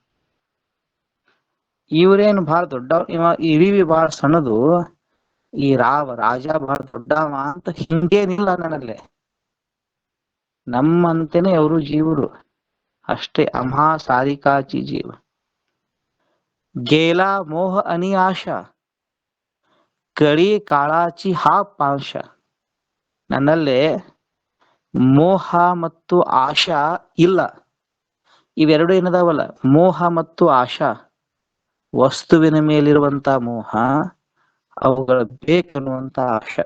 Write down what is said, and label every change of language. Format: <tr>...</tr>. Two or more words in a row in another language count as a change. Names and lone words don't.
<kn>ಇವ್ರೇನು ಬಹಳ ದೊಡ್ಡ, ಇವ ಇಳಿವಿ ಬಹಳ ಸಣ್ಣದು, ಈ ರಾಜ ಬಹಳ ದೊಡ್ಡವ ಅಂತ ಹಿಂಗೇನಿಲ್ಲ ನನ್ನಲ್ಲಿ. ನಮ್ಮಂತೆನೆ ಅವರು ಜೀವರು ಅಷ್ಟೇ.</kn> <mr>अम्हा सारिकाचि जीव. गेला मोह आणि आशा, कडि काळाचि हा पांश.</mr> <kn>ನನ್ನಲ್ಲಿ ಮೋಹ ಮತ್ತು ಆಶಾ ಇಲ್ಲ. ಇವೆರಡು ಏನದಾವಲ್ಲ, ಮೋಹ ಮತ್ತು ಆಶಾ, ವಸ್ತುವಿನ ಮೇಲಿರುವಂತ ಮೋಹ, ಅವುಗಳ ಬೇಕನ್ನುವಂತ ಆಶಾ.</kn>